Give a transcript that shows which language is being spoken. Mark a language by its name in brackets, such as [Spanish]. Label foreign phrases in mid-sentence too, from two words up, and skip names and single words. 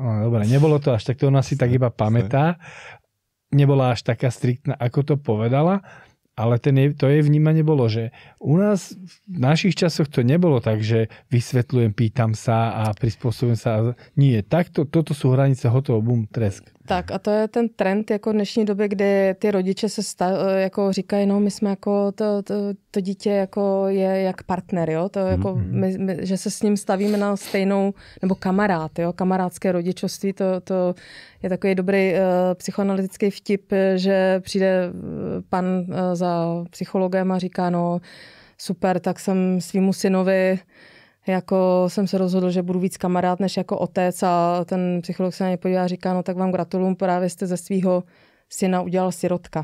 [Slovak] No, dobre, nebolo to až takto, ona si tak iba pamätá. Nebola až taká striktná, ako to povedala, ale to jej vnímanie bolo, že u nás v našich časoch to nebolo tak, že vysvetľujem, pýtam sa a prispôsobujem sa. Nie, takto, toto sú hranice, hotovo, bum, tresk. [Czech] Tak a to je ten trend jako dnešní době, kdy ty rodiče se jako říkají, no my jsme jako to dítě jako je jak partner, jo, to jako my, že se s ním stavíme na stejnou, nebo kamarád, jo, kamarádské rodičovství, to je takový dobrý psychoanalytický vtip, že přijde pan za psychologem a říká, no super, tak jsem svýmu synovi jako jsem se rozhodl, že budu víc kamarád než jako otec a ten psycholog se na ně podívá a říká, no tak vám gratuluju, právě jste ze svého syna udělal sirotka.